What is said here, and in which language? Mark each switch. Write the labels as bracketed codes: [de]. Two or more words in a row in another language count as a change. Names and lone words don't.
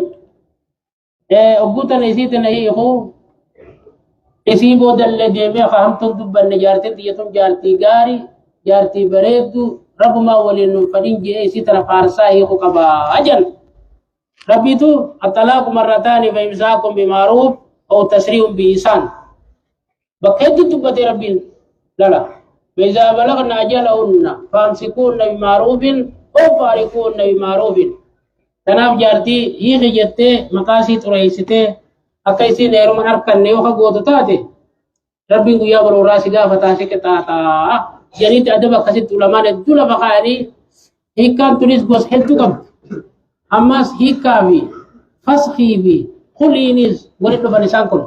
[om] Ogguutan isiitin hiikuu isii boodallee deemee fahamtuun dubbanne jaartiin xiyyatuun jaartii gaarii jaartii bareeddu rabbumaa waliin nuun fadhiin jedhee isii tana faarsaa hiikuu qabaa ajan. [ar] Rabbiitu الطلاق مرتان فإمساك بمعروف أو تسريح بإحسان. [om] Bakka hedduu dubbatee rabbiin lala. [ar] فإذا بلغن أجلهن فامسكوهن بمعروف أو فارقوهن بمعروف. [om] Tanaaf jaartii hiiki jettee maqaasii xureessitee akka isiin heeruma harkanne yoo gootu taate rabbiin guyyaa barooraa si gaafataa si qixaaxaa jedhaniitti adaba akkasitti ulamaan hedduu lafa kaa'anii hiikkaan tunis gosa hedduu qabdi. Ammas hiikkaa fi faskii fi huliinis walitti dhufan isaan kun.